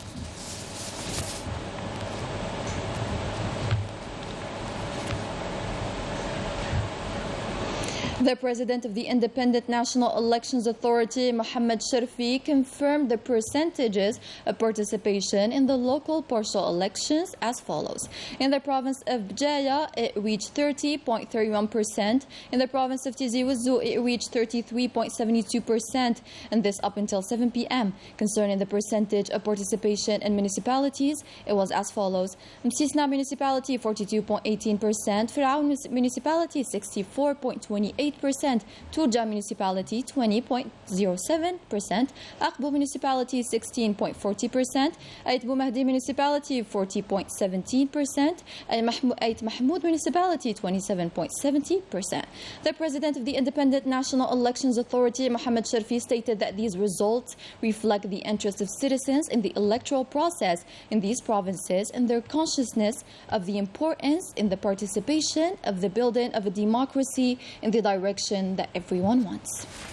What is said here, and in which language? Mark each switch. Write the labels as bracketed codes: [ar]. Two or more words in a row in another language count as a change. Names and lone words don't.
[en] The president of the Independent National Elections Authority, Mohammed Sharfi, confirmed the percentages of participation in the local partial elections as follows. In the province of Jaya, it reached 30.31%. In the province of Tizi Ouzou, it reached 33.72%, and this up until 7 p.m. Concerning the percentage of participation in municipalities, it was as follows. Msisna Municipality, 42.18%. Firaoun Municipality, 64.28%. Turja Municipality 20.07%, Aqbu Municipality 16.40%, Ait Boumahdi Municipality 40.17%, Ait Mahmoud Municipality 27.70%. The President of the Independent National Elections Authority, Mohammed Sharfi, stated that these results reflect the interest of citizens in the electoral process in these provinces and their consciousness of the importance in the participation of the building of a democracy in the direction that everyone wants.